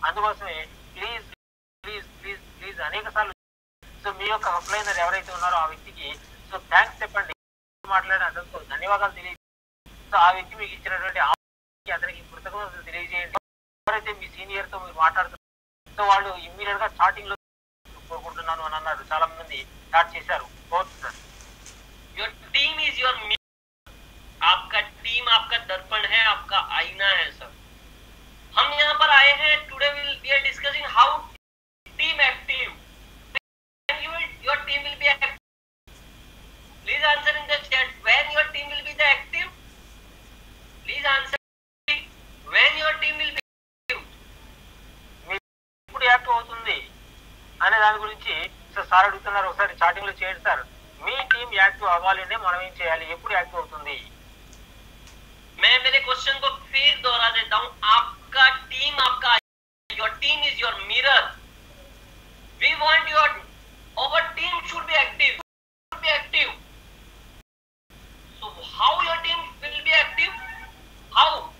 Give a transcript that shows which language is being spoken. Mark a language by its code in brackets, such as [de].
[te] అందుకోసమే please please please please అనేక సార్లు సో మీ యొక్క అప్లైనర్ ఎవరైతే ఉన్నారో ఆ వ్యక్తికి సో థ్యాంక్స్ చెప్పండి, మాట్లాడిన అతనితో ధన్యవాదాలు తెలియజేయండి. సో ఆ వ్యక్తి మీకు ఇచ్చినటువంటి అతనికి కృతజ్ఞతలు తెలియజేయండి. ఎవరైతే మీ సీనియర్ తో మీరు మాట్లాడుతున్నారు సో వాళ్ళు ఇమ్మీడియట్ గా స్టార్టింగ్ లో కోరుకుంటున్నాను అని అన్నారు, చాలా మంది స్టార్ట్ చేశారు. [en] Your team is your mirror. [hi] आपका टीम आपका दर्पण है, आपका आईना है सर. हम यहाँ पर आए हैं [en] Today we are discussing how team active. Your team will be active. Please answer in the chat when your team will be the active. Please answer when your team will be active. [te] ఇప్పుడు active అవుతుంది అనే దాని గురించి sir అడుగుతున్నారు. ఒకసారి chatting లో చేయండి sir. మీ team active అవ్వాలి అంటే మనం ఏం చేయాలి, ఎప్పుడు యాక్టివ్ అవుతుంది? [hi] मैं मेरे क्वेश्चन को फिर दोहरा देता हूँ. आपका टीम आपका [en] your team is your mirror. We want our team should be active. So how your team will be active? How?